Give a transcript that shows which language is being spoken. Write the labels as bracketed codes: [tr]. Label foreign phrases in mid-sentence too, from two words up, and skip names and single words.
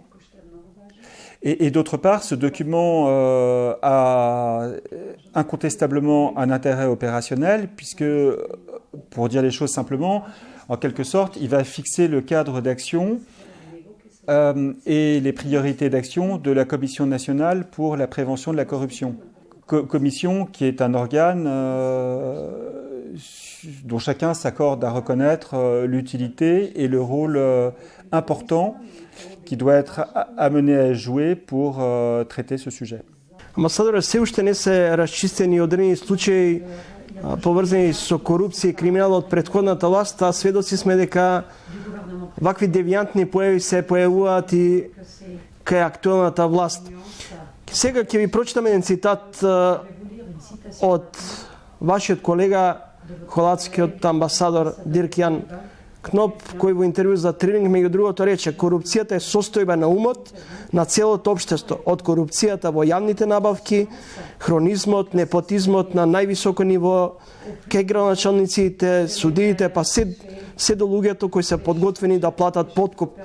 [fr] Et d'autre part, ce document a incontestablement un intérêt opérationnel puisque, pour dire les choses simplement, en quelque sorte, il va fixer le cadre d'action et les priorités d'action de la Commission nationale pour la prévention de la corruption. Commission qui est un organe dont chacun s'accorde à reconnaître l'utilité et le rôle important qui doit être amené à jouer pour traiter ce sujet. [mk] Амбасадоре, се уште не се расчистени одредени случаи поврзани со корупција и криминал од претходната власт, а сведоци сме дека вакви девијантни појави се појавуваат и кај актуелната власт. Сега ќе ви прочитам еден цитат од вашиот колега, холандскиот амбасадор Дирк Јан Кноп, кој во интервју за Трилинг меѓу другото рече: корупцијата е состојба на умот на целото општество, од корупцијата во јавните набавки, хронизмот, непотизмот на највисоко ниво, кај градоначалниците, судиите, па се до луѓето кои се подготвени да платат подкуп.